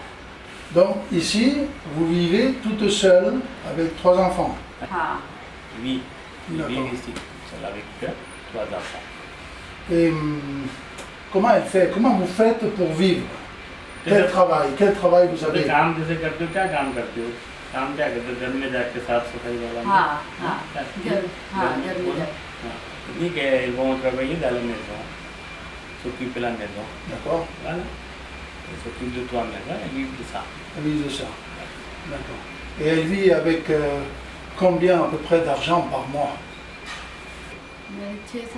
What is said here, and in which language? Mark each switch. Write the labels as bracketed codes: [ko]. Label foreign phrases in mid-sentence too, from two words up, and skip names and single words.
[fr] Donc ici, vous vivez toute seule avec 3 enfants. [hi] हाँ [fr] oui, il D'accord. vit ici, seul avec 3 enfants. Et comment elle fait? Comment vous faites pour vivre? Quel travail vous [hi] अरे [fr] avez? [hi] काम जैसे करते हो क्या काम करते हो काम क्या करते हो घर में जाके साफ सफाई वाला हाँ हाँ क्या? हाँ घर में जाए Ni che vão trabalhar dalla [fr] maison, s'occupe de la maison, D'accord. voilà. Elle s'occupe de toi maison, elle vit de ça. Elle vit de ça. D'accord. Et elle vit avec combien à peu près d'argent par mois? [hi] मैं 6-7